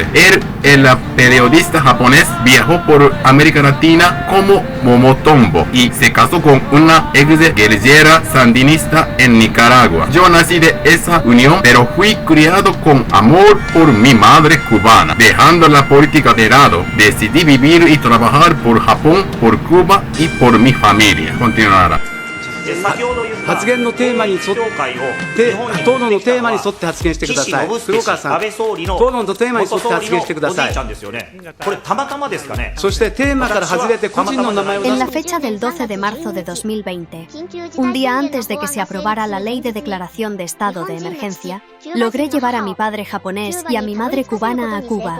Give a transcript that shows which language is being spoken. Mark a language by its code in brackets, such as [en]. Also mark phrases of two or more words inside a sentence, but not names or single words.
[es] Él, el periodista japonés, viajó por América Latina como Momotombo y se casó con una ex guerrillera sandinista en Nicaragua. Yo nací de esa unión, pero fui criado con amor por mi madre cubana. Dejando la política de lado, decidí vivir y trabajar por Japón, por Cuba y por mi familia. Continuará. [ja] 発言のテーマに沿って討論のテーマに沿って発言してください。黒川さん、討論のテーマに沿って発言してください。そしてテーマから外れて個人の名前を出す。 [es] En la fecha del 12 de marzo de 2020, un día antes de que se aprobara la ley de declaración de estado de emergencia, logré llevar a mi padre japonés y a mi madre cubana a Cuba.